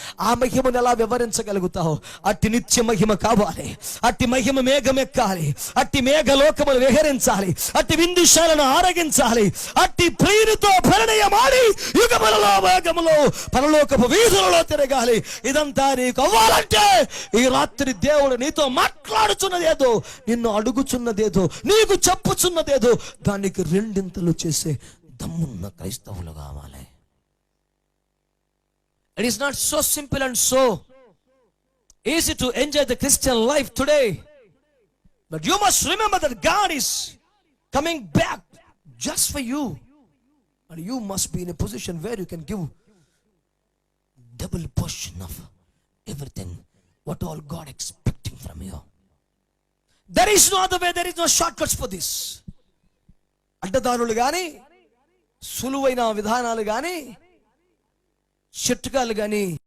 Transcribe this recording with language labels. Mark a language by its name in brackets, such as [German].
[Telugu] ఆ మహిమను ఎలా వివరించగలుగుతావు? అట్టి నిత్య మహిమ కావాలి, అట్టి మహిమ మేఘమెక్కాలి, అట్టి మేఘలోకములు విహరించాలి, అట్టి విందుశాలను ఆరగించాలి, అట్టి ప్రియునితో పరిణయమాడి యుగములలో వేగములో పరలోకపు వీధులలో తిరగాలి. ఇదంతా నీకు అవ్వాలంటే ఈ రాత్రి దేవుడు నీతో మాట్లాడుచున్నదేదో, నిన్ను అడుగుచున్నదేదో, నీకు చెప్పుచున్నదేదో, దానికి రెండింతలు చేసే దమ్మున్న క్రైస్తవులు కావాలి. [English] It is not so simple and so easy to enjoy the Christian life today. But you must remember that God is coming back just for you. And you must be in a position where you can give double portion of everything, what all God expecting from you. There is no other way, there is no shortcuts for this. [Telugu] అడ్డదారులు గాని, సులువైన విధానాలు గాని, చిట్కాలు గాని